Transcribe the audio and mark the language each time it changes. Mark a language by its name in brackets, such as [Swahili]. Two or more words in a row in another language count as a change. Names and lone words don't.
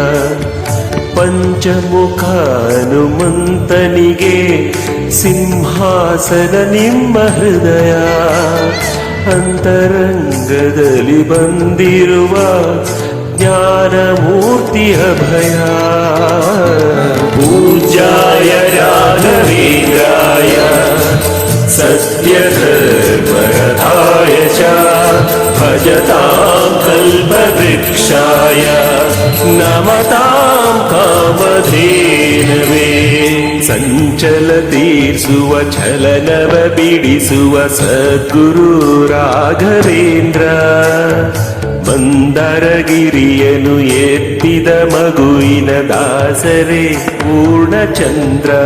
[Kannada] ಪಂಚಮುಖ ಹನುಮಂತನಿಗೆ ಸಿಂಹಾಸನ ನಿಮ್ಮ ಹೃದಯ, ಅಂತರಂಗದಲ್ಲಿ ಬಂದಿರುವ ಜ್ಞಾನಮೂರ್ತಿ ಅಭಯ. [Sanskrit] ಪೂಜ್ಯಾಯ ರಾಘವೇಂದ್ರಾಯ सत्यधर्मरथाय च भजतां कल्पवृक्षाय नमतां कामधेनवे. [Kannada] ಸಂಚಲ ತೀರ್ಸುವ ಛಲನವ ಬಿಡಿಸುವ ಸದ್ಗುರು ರಾಘವೇಂದ್ರ, ಮಂದರಗಿರಿಯನು ಎತ್ತಿದ ಮಗುವಿನ ದಾಸರೇ ಪೂರ್ಣಚಂದ್ರ.